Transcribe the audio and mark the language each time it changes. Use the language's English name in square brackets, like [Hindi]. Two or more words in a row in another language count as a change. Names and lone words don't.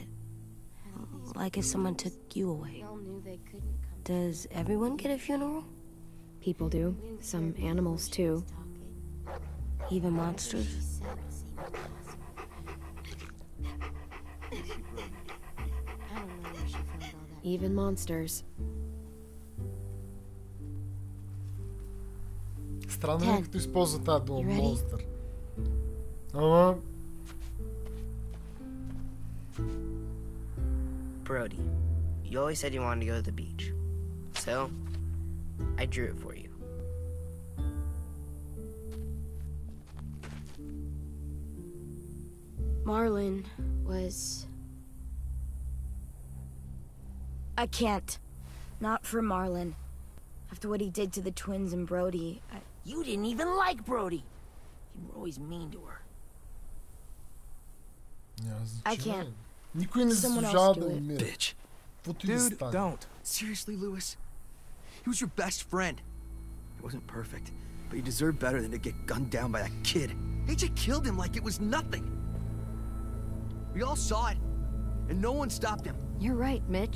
[English] Like if someone took you away. Does everyone get a funeral? People do. Some animals, too. Even monsters? Even monsters. [Bulgarian] Странно е, като използва тази дума монстър. Ама... [English] Brody, you always said you wanted to go to the beach. So, I drew it for you. Marlon was... I can't. Not for Marlon. After what he did to the twins and Brody, You didn't even like Brody. You were always mean to her. I can't. [Bulgarian] Никой не заслужава да умира. [English] Bitch. Dude, don't. Seriously, Lewis? He was your best friend. He wasn't perfect, but he deserved better than to get gunned down by that kid. AJ killed him like it was nothing. We all saw it, and no one stopped him. You're right, Mitch.